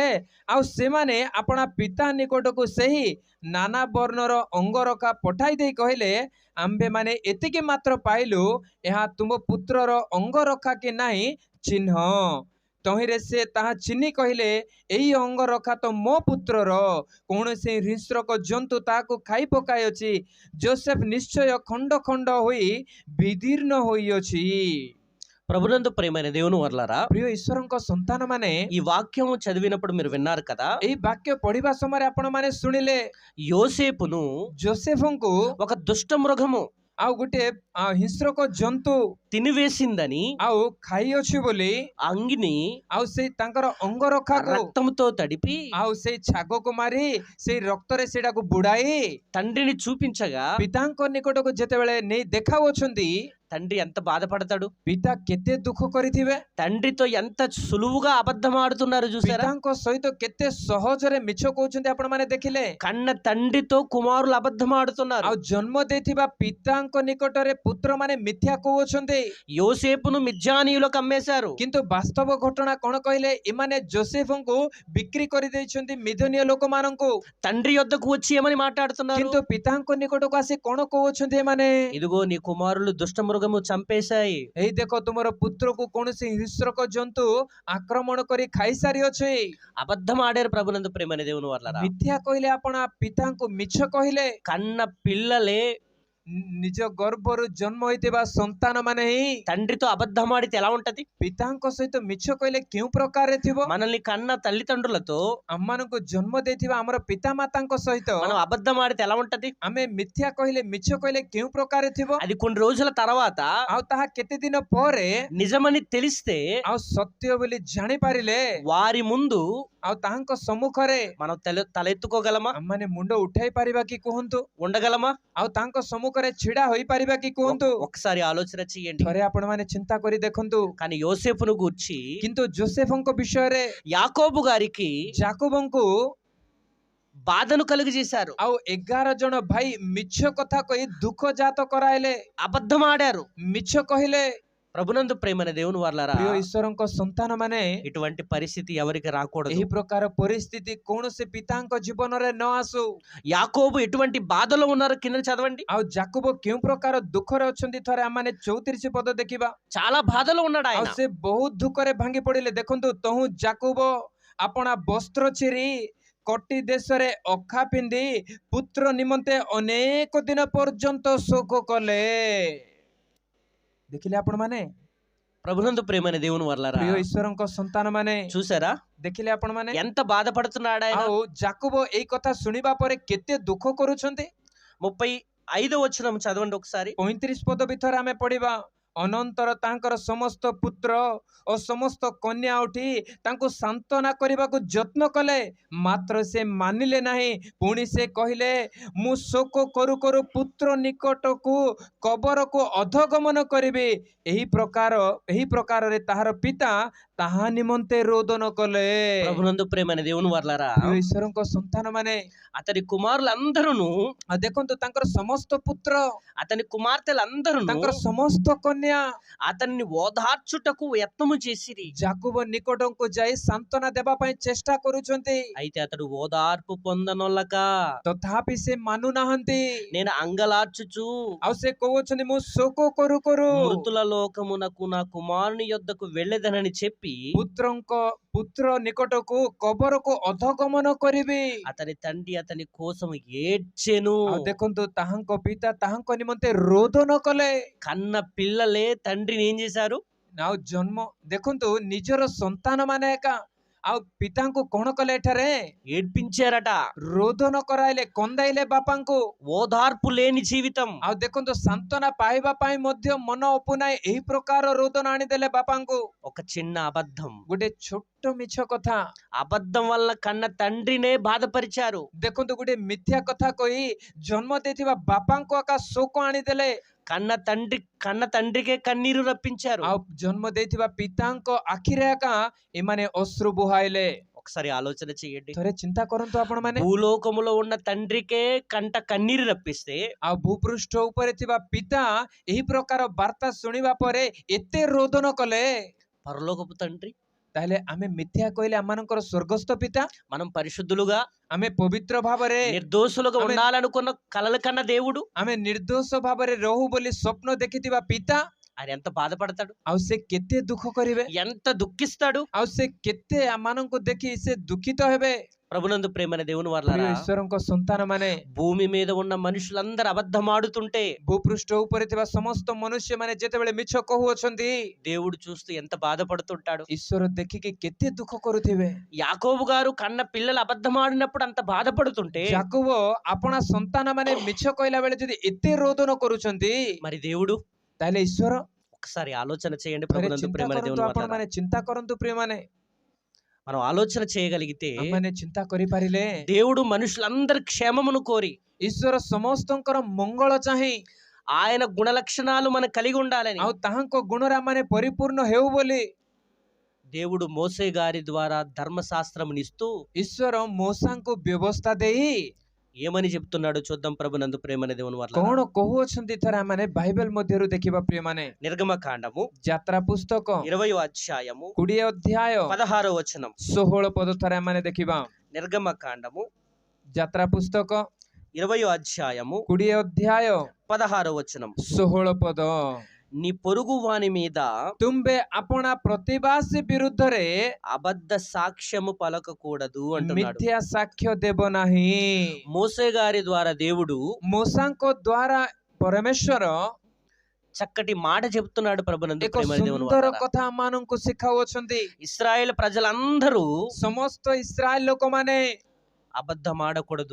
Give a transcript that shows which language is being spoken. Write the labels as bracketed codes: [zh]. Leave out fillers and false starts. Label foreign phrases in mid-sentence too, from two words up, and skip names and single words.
[or] ଆଉ ସେମାନେ ଆପଣା ପିତା ନିକଟକୁ ସେହି ନାନା ବର୍ଣ୍ଣର ଅଙ୍ଗରଖା ପଠାଇ ଦେଇ କହିଲେ, ଆମ୍ଭେମାନେ ଏତିକି ମାତ୍ର ପାଇଲୁ, ଏହା ତୁମ ପୁତ୍ରର ଅଙ୍ଗରଖା କି ନାହିଁ ଚିହ୍ନ। ତହିଁରେ ସେ ତାହା ଚିହ୍ନି କହିଲେ, ଏହି ଅଙ୍ଗରଖା ତ ମୋ ପୁତ୍ରର, କୌଣସି ହିଂସ୍ରକ ଜନ୍ତୁ ତାହାକୁ ଖାଇ ପକାଇଅଛି। ଯୋସେଫ ନିଶ୍ଚୟ ଖଣ୍ଡ ଖଣ୍ଡ ହୋଇ ବିଦୀର୍ଣ୍ଣ ହୋଇଅଛି। [te] ప్రభునందు ప్రియమైన దేవుని వర్లారా, [or] ପ୍ରିୟ ଈଶ୍ୱରଙ୍କ ସନ୍ତାନ ମାନେ, [te] ఈ వాక్యము చదివినప్పుడు మీరు విన్నారు కదా, [or] ଏହି ବାକ୍ୟ ପଢିବା ସମୟରେ ଆପଣ ମାନେ ଶୁଣିଲେ, [te] యోసేపును [or] ଯୋସେଫଙ୍କୁ [te] ఒక దుష్ట మృగము [or] ଆଉ ଗୋଟେ ହିଂସ୍ରକ ଜନ୍ତୁ [te] తినివేసిందని, [or] ଆଉ ଖାଇଅଛି ବୋଲି, [te] అంగిని [or] ଆଉ ସେଇ ତାଙ୍କର ଅଙ୍ଗରଖାକୁ [te] రక్తంతో తడిపి [or] ଆଉ ସେଇ ଛାଗକୁ ମାରି ସେଇ ରକ୍ତରେ ସେଇଟାକୁ ବୁଡାଇ [te] తండ్రిని చూపించగా [or] ପିତାଙ୍କ ନିକଟକୁ ଯେତେବେଳେ ନେଇ ଦେଖାଉଛନ୍ତି, [te] తండ్రి ఎంత బాధపడతాడు? [or] ପିତା କେତେ ଦୁଃଖ କରିଥିବେ। [te] తండ్రితో ఎంత సులువుగా అబద్ధం ఆడుతున్నారు చూసారా? [or] ପିତାଙ୍କ ସହିତ କେତେ ସହଜରେ ମିଛ କହୁଛନ୍ତି ଆପଣ ମାନେ ଦେଖିଲେ। [te] కన్న తండ్రితో కుమారులు అబద్ధం ఆడుతున్నారు. [or] ଆଉ ଜନ୍ମ ଦେଇଥିବା ପିତାଙ୍କ ନିକଟରେ ପୁତ୍ର ମାନେ ମିଥ୍ୟା କହୁଛନ୍ତି। [te] యోసేపును మిద్యానీయులకు అమ్మేశారు. [or] କିନ୍ତୁ ବାସ୍ତବ ଘଟଣା କଣ କହିଲେ, ଏମାନେ ଯୋସେଫଙ୍କୁ ବିକ୍ରି କରିଦେଇଛନ୍ତି ମିଦନୀୟ ଲୋକମାନଙ୍କୁ। [te] తండ్రి యొద్దకు వచ్చి ఏమని మాట్లాడుతున్నారు? [or] କିନ୍ତୁ ପିତାଙ୍କ ନିକଟକୁ ଆସି କଣ କହୁଛନ୍ତି ଏମାନେ, [te] ఇదిగో నీ కుమారులు దుష్ట మృగము చంపేశాయి. [or] ଏଇ ଦେଖ ତୁମର ପୁତ୍ରକୁ କୌଣସି ହିଂସ୍ରକ ଜନ୍ତୁ ଆକ୍ରମଣ କରି ଖାଇସାରିଅଛି। [te] అబద్ధం ఆడారు ప్రభునందు ప్రేమని దేవుని వర్లారా. [or] ମିଥ୍ୟା କହିଲେ, ଆପଣ ପିତାଙ୍କୁ ମିଛ କହିଲେ। [te] కన్న పిల్లలే [or] ନିଜ ଗର୍ଭରୁ ଜନ୍ମ ହୋଇଥିବା ସନ୍ତାନ ମାନେ ହିଁ [te] తండ్రితో అబద్ధం ఆడితే ఎలా ఉంటది? [or] ପିତାଙ୍କ ସହିତ ମିଛ କହିଲେ କେଉଁ ପ୍ରକାରରେ ଥିବ? [te] మనల్ని కన్న తల్లిదండ్రులతో [or] ଆମମାନଙ୍କୁ ଜନ୍ମ ଦେଇଥିବା ଆମର ପିତା ମାତାଙ୍କ ସହିତ [te] మనం అబద్ధం ఆడితే ఎలా ఉంటది? [or] ଆମେ ମିଥ୍ୟା କହିଲେ, ମିଛ କହିଲେ କେଉଁ ପ୍ରକାରରେ ଥିବ? [te] అది కొన్ని రోజుల తర్వాత [or] ଆଉ ତାହା କେତେ ଦିନ ପରେ [te] నిజమని తెలిస్తే [or] ଆଉ ସତ୍ୟ ବୋଲି ଜାଣିପାରିଲେ [te] వారి ముందు [or] ଆଉ ତାହାଙ୍କ ସମ୍ମୁଖରେ [te] మనం తలెత్తుకోగలమా? [or] ଆମମାନେ ମୁଣ୍ଡ ଉଠାଇ ପାରିବା କି କୁହନ୍ତୁ? [te] ఉండగలమా? [or] ଆଉ ତାଙ୍କ ସମ୍ମୁଖରେ ଛିଡା ହୋଇପାରିବା କି କୁହନ୍ତୁ? [te] ఒకసారి ఆలోచన చేయండి. [or] ଥରେ ଆପଣ ମାନେ ଚିନ୍ତା କରି ଦେଖନ୍ତୁ। [te] కానీ యోసేపును గూర్చి [or] କିନ୍ତୁ ଯୋସେଫଙ୍କ ବିଷୟରେ [te] యాకోబు గారికి [or] ଯାକୋବଙ୍କୁ [te] బాధను కలుగజేశారు. [or] ଆଉ 11 ଜଣ ଭାଇ ମିଛ କଥା କହି ଦୁଃଖ ଜାତ କରାଇଲେ, [te] అబద్ధం ఆడారు. [or] ମିଛ କହିଲେ। [te] ప్రభునందు ప్రేమైన దేవుని వర్లారా, [or] ପ୍ରିୟ ଈଶ୍ୱରଙ୍କ ସନ୍ତାନ ମାନେ, [te] ఇటువంటి పరిస్థితి ఎవరికి రాకూడదు. [or] ଏହି ପ୍ରକାର ପରିସ୍ଥିତି କୌଣସି ପିତାଙ୍କ ଜୀବନରେ ନ ଆସୁ। [te] యాకోబు ఎటువంటి బాధలో ఉన్నారు కింద చదవండి. [or] ଆଉ ଯାକୋବ କେଉଁ ପ୍ରକାର ଦୁଃଖରେ ଅଛନ୍ତି, ଥରେ ଆମମାନେ 34 ପଦ ଦେଖିବା। [te] చాలా బాధలో ఉన్నాడు [or] ଆଉ [te] ఆయన. [or] ସେ ବହୁତ ଦୁଃଖରେ ଭାଙ୍ଗି ପଡିଲେ। ଦେଖନ୍ତୁ, ତହୁଁ ଯାକୋବ ଆପଣା ବସ୍ତ୍ର ଚିରି କଟି ଦେଶରେ ଅଖା ପିନ୍ଧି ପୁତ୍ର ନିମନ୍ତେ ଅନେକ ଦିନ ପର୍ଯ୍ୟନ୍ତ ଶୋକ କଲେ। ଦେଖିଲେ ଆପଣ ମାନେ, [te] ప్రభునందు ప్రేమైన దేవుని వర్లారా, [or] ପ୍ରିୟ ଈଶ୍ୱରଙ୍କ ସନ୍ତାନ ମାନେ, [te] చూసారా [or] ଦେଖିଲେ ଆପଣ ମାନେ, [te] ఎంత బాధపడుతున్నాడు ఆయన? [or] ଆଉ ଯାକୋବ ଏଇ କଥା ଶୁଣିବା ପରେ କେତେ ଦୁଃଖ କରୁଛନ୍ତି। [te] 35వ వచనం చదవండి ఒకసారి. [or] 35 ପଦ ଭିତରେ ଆମେ ପଢିବା। ଅନନ୍ତର ତାଙ୍କର ସମସ୍ତ ପୁତ୍ର ଓ ସମସ୍ତ କନ୍ୟା ଉଠି ତାଙ୍କୁ ସାନ୍ତ୍ୱନା କରିବାକୁ ଯତ୍ନ କଲେ, ମାତ୍ର ସେ ମାନିଲେ ନାହିଁ। ପୁଣି ସେ କହିଲେ, ମୁଁ ଶୋକ କରୁ କରୁ ପୁତ୍ର ନିକଟକୁ କବରକୁ ଅଧଗମନ କରିବି। ଏହି ପ୍ରକାରରେ ତାହାର ପିତା ତାହା ନିମନ୍ତେ ରୋଦନ କଲେ। [te] ప్రభునందు ప్రేమైన దేవుని వర్లారా, [or] ଈଶ୍ୱରଙ୍କ ସନ୍ତାନ ମାନେ, [te] అతని కుమారులందరూ, [or] ଦେଖନ୍ତୁ ତାଙ୍କର ସମସ୍ତ ପୁତ୍ର, [te] అతని కుమార్తెలందరూ [or] ତାଙ୍କର ସମସ୍ତ କନ୍ୟା [te] అతన్ని ఓదార్చుటకు యత్నము చేసిరి. [or] ଯାକୋବ ନିକଟକୁ ଯାଇ ସାନ୍ତ୍ୱନା ଦେବା ପାଇଁ ଚେଷ୍ଟା କରୁଛନ୍ତି, [te] అయితే అతడు ఓదార్పు పొందనొల్లక [or] ତଥାପି ସେ ମାନୁନାହାନ୍ତି। [te] నేను అంగలార్చుచు [or] ଆଉ ସେ କହୁଛନ୍ତି, ମୁଁ ଶୋକ କରୁ କରୁ [te] మృతుల లోకమునకు నా కుమారుని యొద్దకు వెళ్ళెదనని చెప్పి [or] ପୁତ୍ର ନିକଟକୁ କବରକୁ ଅଧଗମନ କରିବି। [te] అతని తండ్రి అతని కోసం ఏడ్చెను. [or] ଆଉ ଦେଖନ୍ତୁ, ତାହାଙ୍କ ପିତା ତାହାଙ୍କ ନିମନ୍ତେ ରୋଦନ କଲେ। [te] కన్న పిల్లలే తండ్రిని ఏం చేశారు? [or] ଆଉ ଦେଖନ୍ତୁ, ନିଜର ସନ୍ତାନ ମାନେ ଏକା ଆଉ ପିତାଙ୍କୁ କଣ କଲେ? ଏଠାରେ [te] ఏడ్పించారట. [or] ରୋଦନ କରାଇଲେ, କନ୍ଦାଇଲେ ବାପାଙ୍କୁ। [te] ఓదార్పు లేని జీవితం. [or] ଆଉ ଦେଖନ୍ତୁ, ସାନ୍ତ୍ୱନା ପାଇବା ପାଇଁ ମଧ୍ୟ ମନ ଅପୁନାଇ ଏହି ପ୍ରକାର ରୋଦନ ଆଣିଦେଲେ ବାପାଙ୍କୁ। [te] ఒక చిన్న అబద్ధం, [or] ଗୋଟେ ଛୋଟ ଛୋଟ ମିଛ କଥା। [te] అబద్ధం వల్ల కన్న తండ్రినే బాధపరిచారు. [or] ଦେଖନ୍ତୁ ଗୋଟେ ମିଥ୍ୟା କଥା କହି ଜନ୍ମ ଦେଇଥିବା ବାପାଙ୍କୁ ଆକା ଶୋକ ଆଣିଦେଲେ, [te] కన్న తండ్రికే కన్నీరు రప్పించారు. [or] ଆଉ ଜନ୍ମ ଦେଇଥିବା ପିତାଙ୍କ ଆଖିରେ ଆକା ଏମାନେ ଅଶ୍ରୁ ବୁହାଇଲେ। [te] ఒకసారి ఆలోచన చేయండి. [or] ଥରେ ଚିନ୍ତା କରନ୍ତୁ ଆପଣ ମାନେ, [te] భూలోకములో ఉన్న తండ్రికే కంట కన్నీరు రప్పిస్తే [or] ଆଉ ଭୂପୃଷ୍ଠ ଉପରେ ଥିବା ପିତା ଏହି ପ୍ରକାର ବାର୍ତ୍ତା ଶୁଣିବା ପରେ ଏତେ ରୋଦନ କଲେ, [te] పరలోకపు తండ్రి [or] ତାହେଲେ ଆମେ ମିଥ୍ୟା କହିଲେ ଆମମାନଙ୍କର ସ୍ୱର୍ଗସ୍ଥ ପିତା, [te] మనం పరిశుద్ధులుగా [or] ଆମେ ପବିତ୍ର ଭାବରେ, [te] నిర్దోషులుగా ఉండాలనుకున్న కలల కన్న దేవుడు [or] ଆମେ ନିର୍ଦ୍ଦୋଷ ଭାବରେ ରହୁ ବୋଲି ସ୍ୱପ୍ନ ଦେଖିଥିବା ପିତା, [te] ఆయన ఎంత బాధపడతాడు, [or] ଆଉ ସେ କେତେ ଦୁଃଖ କରିବେ, [te] ఎంత దుఃఖిస్తాడు. [or] ଆଉ ସେ କେତେ ଆମମାନଙ୍କୁ ଦେଖି ସେ ଦୁଃଖିତ ହେବେ। [te] ప్రభునందు ప్రేమైన దేవుని [or] ପ୍ରିୟ [te] వర్లారా, [or] ଈଶ୍ୱରଙ୍କ ସନ୍ତାନ ମାନେ, [te] భూమి మీద ఉన్న మనుషులందరూ అబద్ధమాడుతుంటే [or] ଭୂପୃଷ୍ଠ ଉପରେ ଥିବା ସମସ୍ତ ମନୁଷ୍ୟ ମାନେ ଯେତେବେଳେ ମିଛ କହୁଅଛନ୍ତି, [te] దేవుడు చూస్తూ ఎంత బాధపడుతుంటాడు. [or] ଈଶ୍ୱର ଦେଖିକି କେତେ ଦୁଃଖ କରୁଥିବେ। [te] యాకోబు గారు కన్న పిల్లలు అబద్ధమాడినప్పుడు అంత బాధపడుతుంటే [or] ଯାକୋବ ଆପଣା ସନ୍ତାନ ମାନେ ମିଛ କହିଲା ବେଳେ ଯଦି ଏତେ ରୋଦନ କରୁଛନ୍ତି, [te] మరి దేవుడు [or] ତାହେଲେ ଈଶ୍ୱର, [te] ఒకసారి ఆలోచన చేయండి. [or] ଥରେ [te] ప్రభునందు [or] ଚିନ୍ତା [te] ప్రేమైన [or] କରନ୍ତୁ, [te] దేవుని [or] ଆପଣ [te] వర్లారా, [or] ମାନେ ଚିନ୍ତା କରନ୍ତୁ ପ୍ରିୟମାନେ, [te] మనం ఆలోచన చేయగలిగితే [or] ଆମମାନେ ଚିନ୍ତା କରିପାରିଲେ [te] దేవుడు మనుషులందరి క్షేమమును కోరి [or] ଈଶ୍ୱର ସମସ୍ତଙ୍କର ମଙ୍ଗଳ ଚାହିଁ, [te] ఆయన గుణలక్షణాలు మనం కలిగి ఉండాలని [or] ଆଉ ତାହାଙ୍କ ଗୁଣରେ ଆମମାନେ ପରିପୂର୍ଣ୍ଣ ହେଉ ବୋଲି [te] దేవుడు మోసే గారి ద్వారా ధర్మశాస్త్రమునిస్తూ [or] ଈଶ୍ୱର ମୂଷାଙ୍କୁ ବ୍ୟବସ୍ଥା ଦେଇ [te] ఏమని చెప్తున్నాడో చూద్దాం. ప్రభునందు ప్రేమైన దేవుని వర్లారా, [or] କଣ କହୁଅଛନ୍ତି ଥରେ ଆମମାନେ ବାଇବେଲ ମଧ୍ୟରୁ ଦେଖିବା ପ୍ରିୟମାନେ। [te] నిర్గమకాండము [or] ଯାତ୍ରା ପୁସ୍ତକ [te] 20వ అధ్యాయము [or] 20 ଅଧ୍ୟାୟ [te] 16వ వచనం. [or] 16 ପଦ ଥରେ ଆମମାନେ ଦେଖିବା। [te] నిర్గమకాండము [or] ଯାତ୍ରା ପୁସ୍ତକ [te] 20వ అధ్యాయము [or] 20 ଅଧ୍ୟାୟ [te] 16వ వచనం. [or] 16 ପଦ, [te] నీ పొరుగు వాని మీద [or] ତୁମ୍ଭେ ଆପଣା ପ୍ରତିବାସୀ ବିରୁଦ୍ଧରେ [te] అబద్ధ సాక్ష్యము పలకకూడదు అంటున్నాడు. [or] ମିଥ୍ୟା ସାକ୍ଷ୍ୟ ଦେବ ନାହିଁ। [te] మోసే గారి ద్వారా దేవుడు [or] ମୂଷାଙ୍କ ଦ୍ୱାରା ପରମେଶ୍ୱର [te] చక్కటి మాట చెప్తున్నాడు. ప్రభునందు [or] ଏକ [te] ప్రేమైన దేవుని [or] ସୁନ୍ଦର [te] వర్లారా, [or] କଥା ଆମମାନଙ୍କୁ ଶିଖାଉଅଛନ୍ତି। [te] ఇశ్రాయేల్ ప్రజలందరూ [or] ସମସ୍ତ ଇସ୍ରାଏଲ ଲୋକମାନେ [te] అబద్ధం ఆడకూడదు.